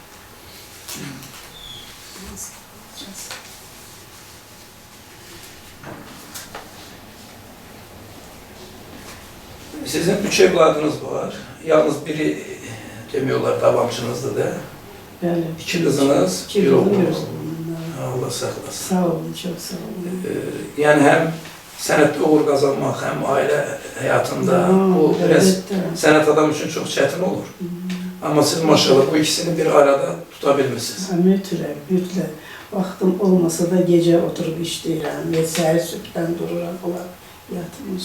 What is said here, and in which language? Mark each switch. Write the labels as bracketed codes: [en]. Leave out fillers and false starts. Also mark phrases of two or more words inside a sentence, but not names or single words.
[az] Sizin 3 evladınız var. Yalnız biri demiyorlar davamçınızdı da. Bəli. [tr] 2 kızınız, bir oğlunuz. Allah saklasın. Sağ olun, çok sağ olun. [az] Yani hem sənətdə uğur qazanmaq, həm ailə həyatında bu biraz sənət adam üçün çox çətin olur. Amma siz maşallah bu ikisini bir arada tuta bilmişsiniz. Mütləq. Vaxtım olmasa da gecə oturub işləyirəm, səhər sübhdən dururam, olar yatmış.